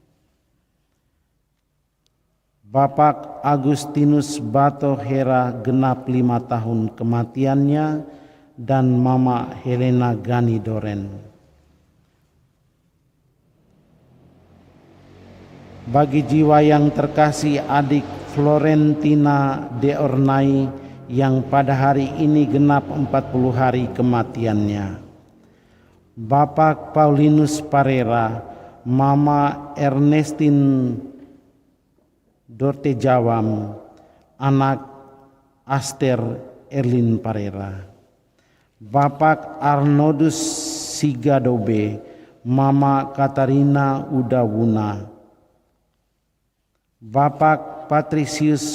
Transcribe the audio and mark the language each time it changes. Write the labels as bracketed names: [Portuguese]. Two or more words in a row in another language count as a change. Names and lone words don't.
[Indonesian] Bapak Agustinus Bato Hera genap 5 tahun kematiannya, dan Mama Helena Gani Doren. Bagi jiwa yang terkasih adik Florentina de Ornai yang pada hari ini genap 40 hari kematiannya. Bapak Paulinus Parera, Mama Ernestine Dorte Jawam, anak Aster Erlin Parera. Bapak Arnodus Sigadobe, Mama Katarina Udawuna, Bapak Patricius